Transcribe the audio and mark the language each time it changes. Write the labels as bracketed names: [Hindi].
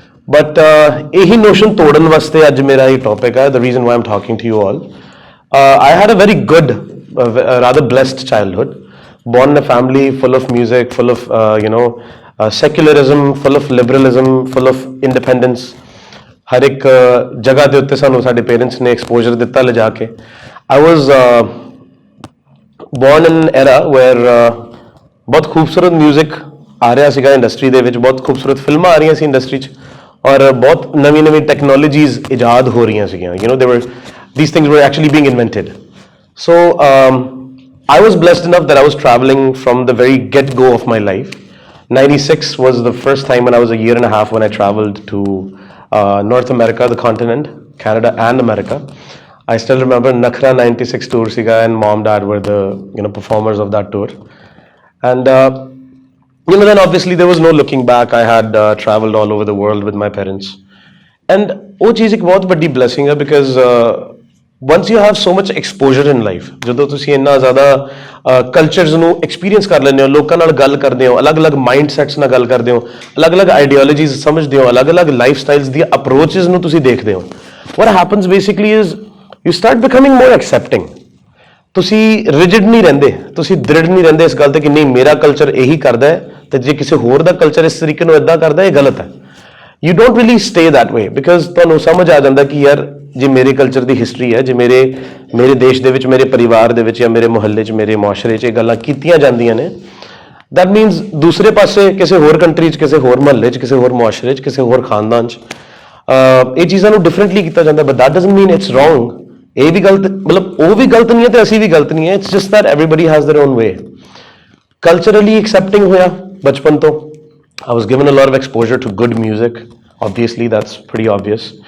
[Punjabi] But ਇਹੀ notion ਤੋੜਨ ਵਾਸਤੇ ਅੱਜ ਮੇਰਾ ਇਹ ਟੌਪਿਕ ਹੈ। [English] The reason why I'm talking to you all, I had a very good, rather blessed childhood, born in a family full of music, full of secularism, full of liberalism, full of independence. [Punjabi] ਹਰ ਇੱਕ ਜਗ੍ਹਾ ਦੇ ਉੱਤੇ ਸਾਨੂੰ ਸਾਡੇ parents ਨੇ exposure ਦਿੱਤਾ ਲਿਜਾ ਕੇ। [English] I was born in an era where [Punjabi] ਬਹੁਤ ਖੂਬਸੂਰਤ ਮਿਊਜ਼ਿਕ ਆ ਰਿਹਾ ਸੀਗਾ ਇੰਡਸਟਰੀ ਦੇ ਵਿੱਚ, ਬਹੁਤ ਖੂਬਸੂਰਤ ਫਿਲਮਾਂ ਆ ਰਹੀਆਂ ਸੀ ਇੰਡਸਟਰੀ 'ਚ, ਔਰ ਬਹੁਤ ਨਵੀਂ ਟੈਕਨੋਲੋਜੀਜ਼ ਇਜਾਦ ਹੋ ਰਹੀਆਂ ਸੀਗੀਆਂ। [English] these things were actually being invented. So I was blessed enough that I was traveling from the very get-go of my life. 96 was the first time when I was a year and a half when I traveled to North America, the continent, Canada and America. I still remember Nakhra 96 tour siga, and mom dad were the performers of that tour. And then obviously there was no looking back. I had traveled all over the world with my parents, and [Punjabi] ਉਹ ਚੀਜ਼ ਇੱਕ ਬਹੁਤ ਵੱਡੀ blessing ਹੈ, [English] because once you have so much exposure in life, [Punjabi] ਜਦੋਂ ਤੁਸੀਂ ਇੰਨਾ ਜ਼ਿਆਦਾ ਕਲਚਰਸ ਨੂੰ ਐਕਸਪੀਰੀਅੰਸ ਕਰ ਲੈਂਦੇ ਹੋ, ਲੋਕਾਂ ਨਾਲ ਗੱਲ ਕਰਦੇ ਹੋ, ਅਲੱਗ-ਅਲੱਗ ਮਾਈਂਡ ਸੈਟਸ ਨਾਲ ਗੱਲ ਕਰਦੇ ਹੋ, ਅਲੱਗ-ਅਲੱਗ ਆਈਡੀਓਲੋਜੀਜ਼ ਸਮਝਦੇ ਹੋ, ਅਲੱਗ-ਅਲੱਗ ਲਾਈਫ ਸਟਾਈਲਸ ਦੀਆਂ ਅਪਰੋਚਸ ਨੂੰ ਤੁਸੀਂ ਦੇਖਦੇ ਹੋ, [English] what happens basically is you start becoming more accepting. [Punjabi] ਤੁਸੀਂ ਰਿਜਿਡ ਨਹੀਂ ਰਹਿੰਦੇ, ਤੁਸੀਂ ਦ੍ਰਿੜ ਨਹੀਂ ਰਹਿੰਦੇ ਇਸ ਗੱਲ ਤੇ ਕਿ ਨਹੀਂ ਮੇਰਾ ਕਲਚਰ ਇਹੀ ਕਰਦਾ ਹੈ ਤੇ ਜੇ ਕਿਸੇ ਹੋਰ ਦਾ ਕਲਚਰ ਇਸ ਤਰੀਕੇ ਨੂੰ ਇਦਾਂ ਕਰਦਾ ਇਹ ਗਲਤ ਹੈ। [English] You don't really stay that way, because [Punjabi] ਤੁਹਾਨੂੰ ਸਮਝ ਆ ਜਾਂਦਾ ਕਿ ਯਾਰ ਜੇ ਮੇਰੇ ਕਲਚਰ ਦੀ ਹਿਸਟਰੀ ਹੈ, ਜੇ ਮੇਰੇ ਦੇਸ਼ ਦੇ ਵਿੱਚ, ਮੇਰੇ ਪਰਿਵਾਰ ਦੇ ਵਿੱਚ ਜਾਂ ਮੇਰੇ ਮੁਹੱਲੇ 'ਚ, ਮੇਰੇ ਮੁਆਸ਼ਰੇ 'ਚ ਇਹ ਗੱਲਾਂ ਕੀਤੀਆਂ ਜਾਂਦੀਆਂ ਨੇ, [English] that means [Punjabi] ਦੂਸਰੇ ਪਾਸੇ ਕਿਸੇ ਹੋਰ ਕੰਟਰੀ 'ਚ, ਕਿਸੇ ਹੋਰ ਮੁਹੱਲੇ 'ਚ, ਕਿਸੇ ਹੋਰ ਮੁਆਸ਼ਰੇ 'ਚ, ਕਿਸੇ ਹੋਰ ਖਾਨਦਾਨ 'ਚ ਇਹ ਚੀਜ਼ਾਂ ਨੂੰ ਡਿਫਰੈਂਟਲੀ ਕੀਤਾ ਜਾਂਦਾ। [English] But that doesn't mean it's wrong. [Punjabi] ਇਹ ਵੀ ਗਲਤ, ਮਤਲਬ ਉਹ ਵੀ ਗਲਤ ਨਹੀਂ ਹੈ ਤੇ ਅਸੀਂ ਵੀ ਗਲਤ ਨਹੀਂ ਹੈ। [English] It's just that everybody has their own way. Culturally accepting [Punjabi] ਹੋਇਆ ਬਚਪਨ ਤੋਂ। [English] I was given a lot of exposure to good music. Obviously, that's pretty obvious.